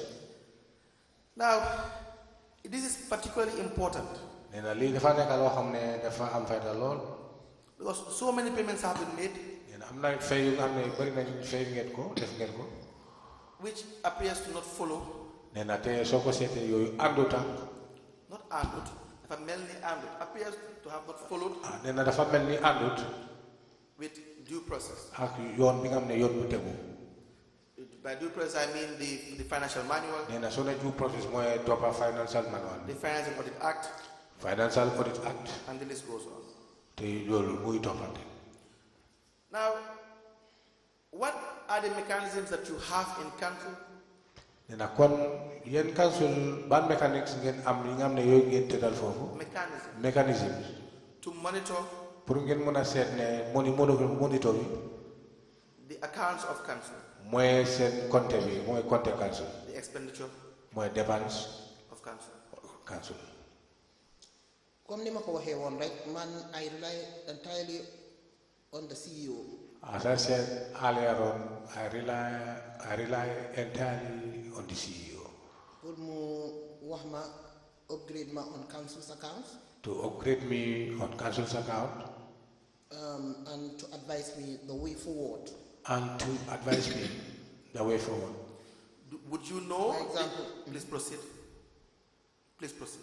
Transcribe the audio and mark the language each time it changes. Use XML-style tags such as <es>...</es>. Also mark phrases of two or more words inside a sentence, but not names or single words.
<en>Now, this is particularly important because so many payments have been made, which appears to not follow, not andut,</en> <wo>dafa mel ni àndut</wo> <en>appears to have not followed</en> <wo>nee na dafa mel ni àndut</wo> <en>with due process.</en> <wo>ak yoon bi nga xam ne yoon bu tegu.</wo> <en>By due process, I mean the financial manual,</en> <wo>nee na soo ne</wo> <en>due process</en> <wo>mooy toppa</wo> <en>financial manual. the Financial Audit Act, Financial Audit Act. and the list goes on.</en> <wo>te loolu muy toppante.</wo> <en>Now, what are the mechanisms that you have in council?</en> <wo>nee na kon yéen council ban mécanique ngeen am yi nga xam ne yooyu ngeen tëddal foofu. mécanisme.</wo> <en>To monitor.</en> <wo>pour ngeen mën a seet ne monitor bi.</wo> <en>The accounts of council.</en> <wo>mooy seen compte bi mooy compte council.</wo> <en>The expenditure.</en> <wo>mooy dépense.</wo> <en>of council. council.</en> <fr>comme ni</fr> <wo>ma ko waxee woon rek man</wo> <en>I rely entirely on the CEO. As I said earlier on, I rely entirely on the CEO.</en> <wo>pour mu wax ma upgrade ma</wo> <en>on council's accounts. To upgrade me on council's account. And to advise me the way forward. And to advise me the way forward. Would you know? For example, please proceed. Please proceed.</en>